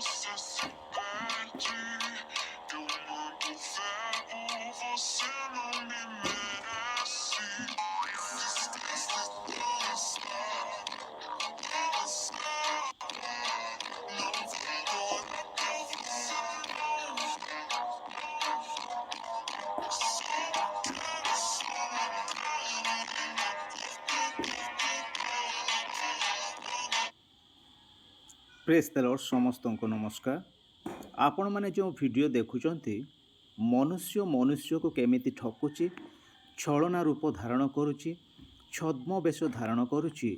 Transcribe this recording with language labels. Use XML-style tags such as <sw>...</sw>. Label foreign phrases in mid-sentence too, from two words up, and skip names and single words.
<pt>Eu mando verbo, você não me merece. Desista, não vou</pt> <or>ପ୍ରେସ୍ ତେଲର ସମସ୍ତଙ୍କୁ ନମସ୍କାର। ଆପଣମାନେ ଯେଉଁ ଭିଡ଼ିଓ ଦେଖୁଛନ୍ତି, ମନୁଷ୍ୟକୁ କେମିତି ଠକୁଛି, ଛଳନା ରୂପ ଧାରଣ କରୁଛି, ଛଦ୍ମବେଶ ଧାରଣ କରୁଛି।</or>